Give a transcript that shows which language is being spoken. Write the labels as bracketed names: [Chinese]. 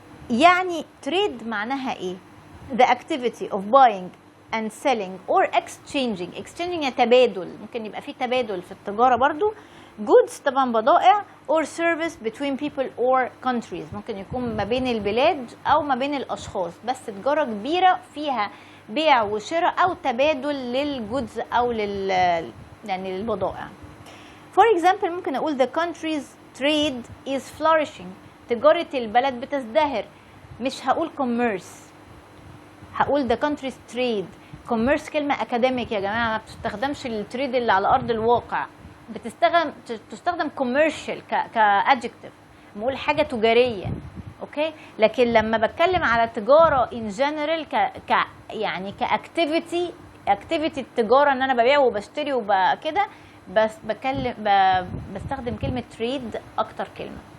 [Arabic] يعني تريد معناها إيه؟ [English] the activity of buying and selling or exchanging [Arabic] تبادل، ممكن يبقى في تبادل في التجارة برضو. goods طبعا بضائع، [English] or service between people or countries، [Arabic] ممكن يكون ما بين البلاد أو ما بين الأشخاص، بس تجارة كبيرة فيها بيع وشراء أو تبادل للجودز أو يعني للبضائع. [English] for example [Arabic] ممكن أقول [English] the country's trade is flourishing، [Arabic] تجارة البلد بتزدهر. مش هقول [English] commerce، [Arabic] هقول [English] the country's trade. [Arabic] commerce كلمة أكاديميك يا جماعة، ما بتستخدمش التريد اللي على أرض الواقع، تستخدم commercial كadjective، بقول حاجة تجارية. اوكي، لكن لما بتكلم على تجارة [English] in general [Arabic] يعني كاكتيفيتي، التجارة ان انا ببيع وبشتري وكده، بس بستخدم كلمة trade اكتر كلمة.